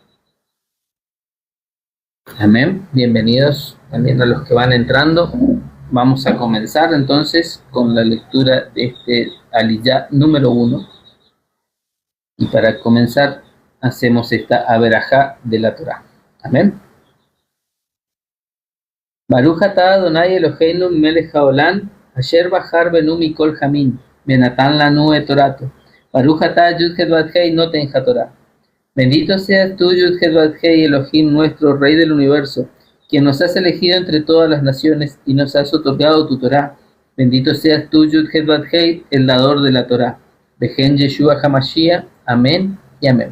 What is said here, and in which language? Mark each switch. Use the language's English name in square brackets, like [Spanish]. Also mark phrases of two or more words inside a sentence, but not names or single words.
[Spanish] Amén. Bienvenidos también a los que van entrando. Vamos a comenzar entonces con la lectura de este Aliyá número 1. Y para comenzar hacemos esta Averajá de la Torá. Amén. [Hebrew] ברוך אתה אדוני אלוהינו מלך העולם, אשר בחר בנו מכל המין, ובנתן לנו את תורתו. ברוך אתה יוד-הא ואו-הא נותן התורה. [Spanish] Bendito seas tú, Yud-Heh Vav-Hei, Elohim, nuestro Rey del Universo, quien nos has elegido entre todas las naciones y nos has otorgado tu Torá. Bendito seas tú, Yud-Heh Vav-Hei, el dador de la Torá. [Hebrew] בשם ישוע המשיח. [Spanish] Amén y amén.